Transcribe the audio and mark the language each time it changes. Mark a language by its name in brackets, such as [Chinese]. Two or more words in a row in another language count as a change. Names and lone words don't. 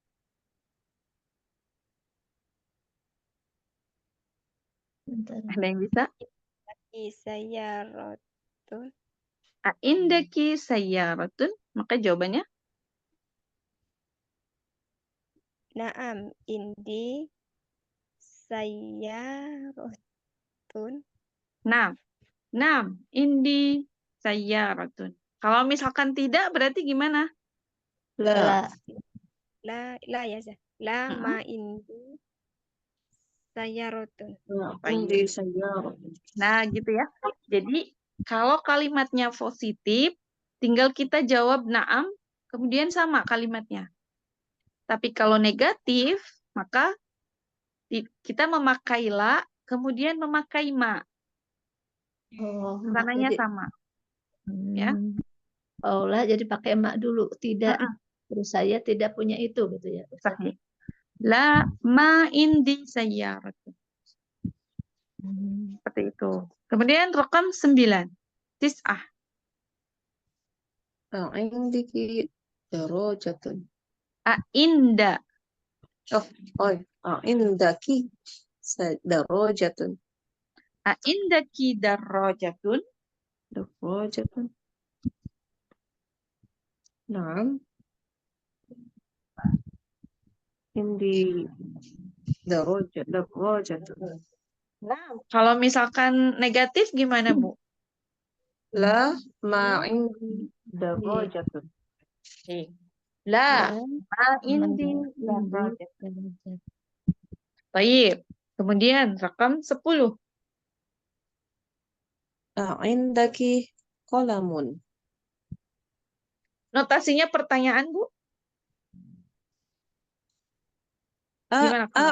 [Indonesian] Bentar. Ada yang bisa? [Arabic] Sayaratun. عندكِ سيارة, [Indonesian] maka jawabannya [Arabic] Naam, عندي سيارة. نعم، عندي سيارة. [Indonesian] Kalau misalkan tidak, berarti gimana? [Arabic] La. لا يا Zah. لا Mm-mm. ما عندي سيارة. عندي سيارة. [Indonesian] Nah, gitu ya. Jadi, kalau kalimatnya positif, tinggal kita jawab na'am, kemudian sama kalimatnya. Tapi kalau negatif, maka kita memakai la, kemudian memakai ma. Oh, mak Sananya jadi sama, ya. Oh lah, jadi pakai mak dulu. Tidak, Mm-mm. terus saya tidak punya itu gitu ya Ustaz. [Arabic] Sahih. لا ما عندي سيارة. [Indonesian] Seperti itu. Kemudian rekam 9. [Arabic] Tis'ah. عندكِ دراجة. Inda. عندكِ دراجة. عندكِ دراجة. دراجة. نعم. عندي دراجة. [Indonesian] Nah, kalau misalkan negatif gimana, Bu? [Arabic] لا ما عندي دراجة. La [Indonesian] Ya, [Arabic] ما عندي indi darrajatun. darajat. [Indonesian] Baik. Kemudian rekam 10. [Arabic] عندكِ قلم. [Indonesian] Notasinya pertanyaan, Bu. Gimana kalau?